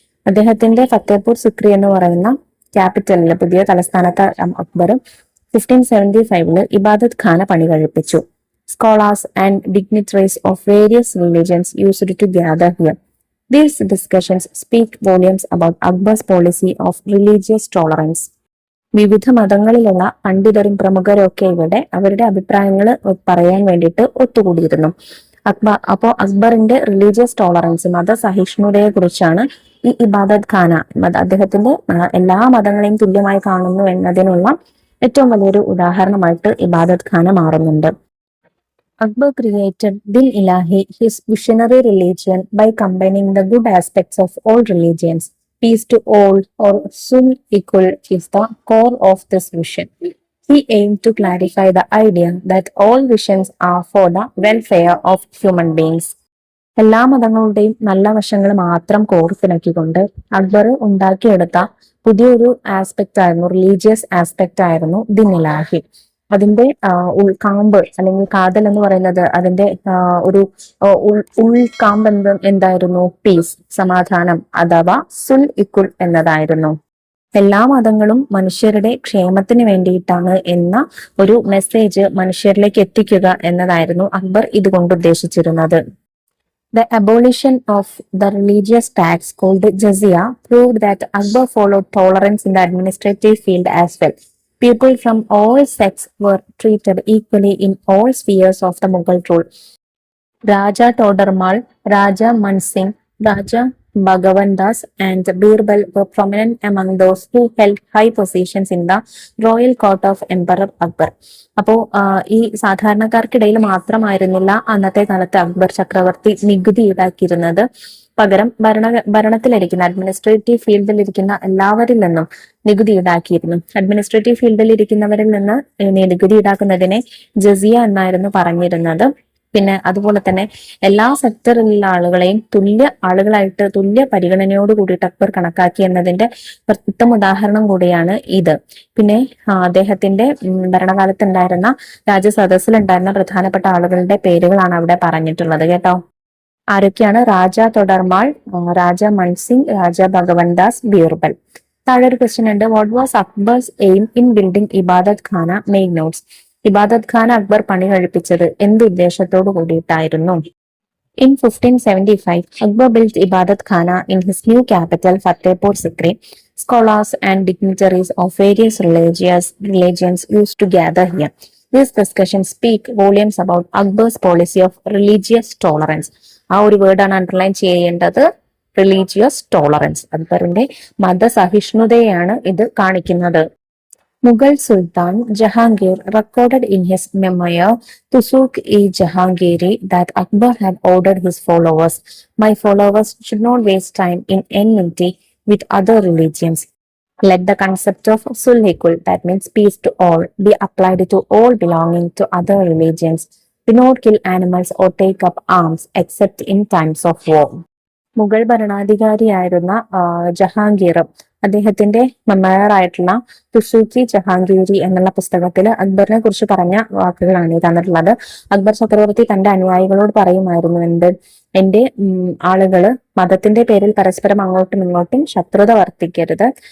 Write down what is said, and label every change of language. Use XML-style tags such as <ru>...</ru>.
<ml>അദ്ദേഹത്തിന്റെ ഫത്തേപൂർ സിക്രി എന്ന് പറയുന്ന ക്യാപിറ്റലിലെ പുതിയ തലസ്ഥാനത്ത് അക്ബർ 1575 ഇബാദത്ത് ഖാന പണി കഴിപ്പിച്ചു.</ml> <en>Scholars and dignitaries of various religions used to gather here. These discussions speak volumes about Akbar's policy of religious tolerance.</en> <ml>വിവിധ മതങ്ങളിലുള്ള പണ്ഡിതരും പ്രമുഖരും ഒക്കെ ഇവിടെ അവരുടെ അഭിപ്രായങ്ങൾ പറയാൻ വേണ്ടിയിട്ട് ഒത്തുകൂടിയിരുന്നു. അക്ബറിന്റെ റിലീജിയസ് ടോളറൻസ്, മതസഹിഷ്ണുതയെ കുറിച്ചാണ് ഈ ഇബാദത്ത് ഖാന, അദ്ദേഹത്തിന്റെ എല്ലാ മതങ്ങളെയും തുല്യമായി കാണുന്നു എന്നതിനുള്ള ഏറ്റവും വലിയൊരു ഉദാഹരണമായിട്ട് ഇബാദത്ത് ഖാന മാറുന്നുണ്ട്.</ml> <en>Akbar created Din Ilahi, his visionary religion, by combining the good aspects of all religions. Peace to all, or Sun Equal, is the core of this vision. He aimed to clarify the idea that all visions are for the welfare of human beings.</en> <ml>എല്ലാ മതങ്ങളുടെയും നല്ല വശങ്ങൾ മാത്രം കോർത്തിണക്കിക്കൊണ്ട് അക്ബർ ഉണ്ടാക്കിയെടുത്ത പുതിയൊരു aspect ആയിരുന്നു, religious aspect ആയിരുന്നു ദിൻ ഇലാഹി. അതിന്റെ ഉൾക്കാമ്പ് അല്ലെങ്കിൽ കാതൽ എന്ന് പറയുന്നത്, അതിന്റെ ഒരു ഉൾക്കാമ്പ് എന്തായിരുന്നു? പീസ്, സമാധാനം, അഥവാ സുൽ ഇക്കുൽ എന്നതായിരുന്നു. എല്ലാ മതങ്ങളും മനുഷ്യരുടെ ക്ഷേമത്തിന് വേണ്ടിയിട്ടാണ് എന്ന ഒരു മെസ്സേജ് മനുഷ്യരിലേക്ക് എത്തിക്കുക എന്നതായിരുന്നു അക്ബർ ഇതുകൊണ്ട് ഉദ്ദേശിച്ചിരുന്നത്.</ml> <en>The abolition of the religious tax called jizya proved that Akbar followed tolerance in the administrative field as well. People from all sects were treated equally in all spheres of the Mughal rule. Raja Todarmal, Raja Mansingh, Raja Bhagavan Das, and Birbal were prominent among those who held high positions in the royal court of Emperor Akbar.</en> <ml>അപ്പോ ഈ സാധാരണക്കാർക്കിടയിൽ മാത്രമായിരുന്നില്ല അന്നത്തെ കാലത്ത് അക്ബർ ചക്രവർത്തി നികുതി ഈടാക്കിയിരുന്നത്. പകരം ഭരണത്തിലിരിക്കുന്ന administrative ഫീൽഡിൽ ഇരിക്കുന്ന എല്ലാവരിൽ നിന്നും നികുതി ഈടാക്കിയിരുന്നു. അഡ്മിനിസ്ട്രേറ്റീവ് ഫീൽഡിൽ ഇരിക്കുന്നവരിൽ നിന്ന് നികുതി ഈടാക്കുന്നതിനെ ജസിയ എന്നായിരുന്നു പറഞ്ഞിരുന്നത്. പിന്നെ അതുപോലെ തന്നെ എല്ലാ സെക്ടറിലുള്ള ആളുകളെയും തുല്യ ആളുകളായിട്ട് തുല്യ പരിഗണനയോട് കൂടിയിട്ട് അക്ബർ കണക്കാക്കി എന്നതിന്റെ ഉത്തമ ഉദാഹരണം കൂടിയാണ് ഇത്. പിന്നെ അദ്ദേഹത്തിന്റെ ഭരണകാലത്ത് ഉണ്ടായിരുന്ന രാജസദസ്സിലുണ്ടായിരുന്ന പ്രധാനപ്പെട്ട ആളുകളുടെ പേരുകളാണ് അവിടെ പറഞ്ഞിട്ടുള്ളത് കേട്ടോ. ആരൊക്കെയാണ്? രാജ തൊഡർമാൾ, രാജ മൻസിംഗ്, രാജ ഭഗവൻദാസ്, ബീർബൽ. താഴെ ഒരു ക്വസ്റ്റ്യൻ ഉണ്ട്.</ml> <en>What was Akbar's aim in building Ibadat Khana? Main notes.</en> <ml>ഇബാദത്ത് ഖാന അക്ബർ പണി കഴിപ്പിച്ചത് എന്ത് ഉദ്ദേശത്തോടു കൂടിയിട്ടായിരുന്നു?</ml> <en>In 1575, Akbar built Ibadat Khana in his new capital, Fatehpur Sikri. Scholars and dignitaries of various religions used to gather here. These discussions speak volumes about Akbar's policy of religious tolerance.</en> <ml>ആ ഒരു വേർഡാണ് underline ചെയ്യേണ്ടത്, religious tolerance. അക്ബറിന്റെ മതസഹിഷ്ണുതയാണ് ഇത് കാണിക്കുന്നത്.</ml> <en>Mughal Sultan Jahangir recorded in his memoir Tusuk-e-Jahangiri that Akbar had ordered his followers, "My followers should not waste time in enmity with other religions. Let the concept of sulhikul, that means peace to all, be applied to all belonging to other religions. Do not kill animals or take up arms except in times of war."</en> <ml>Mughal ഭരണാധികാരിയായിരുന്ന Jahangir അദ്ദേഹത്തിന്റെ memoir ആയിട്ടുള്ള തുസൂക്കി ജഹാംഗീരി എന്നുള്ള പുസ്തകത്തിൽ അക്ബറിനെ കുറിച്ച് പറഞ്ഞ വാക്കുകളാണ് ഈ തന്നിട്ടുള്ളത്. അക്ബർ ചക്രവർത്തി തന്റെ അനുയായികളോട് പറയുമായിരുന്നു, എന്റെ ആളുകള് മതത്തിന്റെ പേരിൽ പരസ്പരം അങ്ങോട്ടും ഇങ്ങോട്ടും ശത്രുത വർത്തിക്കരുത്.</ml>